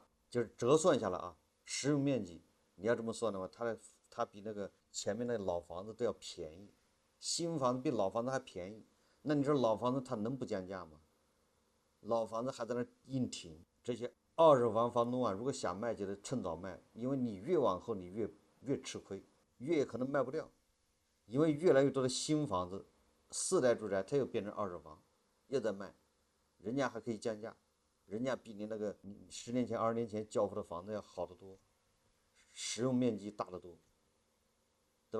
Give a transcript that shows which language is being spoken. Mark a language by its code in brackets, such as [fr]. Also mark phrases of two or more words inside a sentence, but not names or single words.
[zh] 就是折算下來啊，實用面積你要這麼算的話，它比那個前面那老房子都要便宜，新房子比老房子還便宜。那你說老房子它能不降價嗎？老房子還在那硬挺，這些二手房房東啊，如果想賣就得趁早賣，因為你越往後你越吃虧，越可能賣不掉。因為越來越多的新房子4代住宅它又變成二手房，又在賣，人家還可以降價，人家比你那個10年前20年前交付的房子要好得多，實用面積大得多，對吧？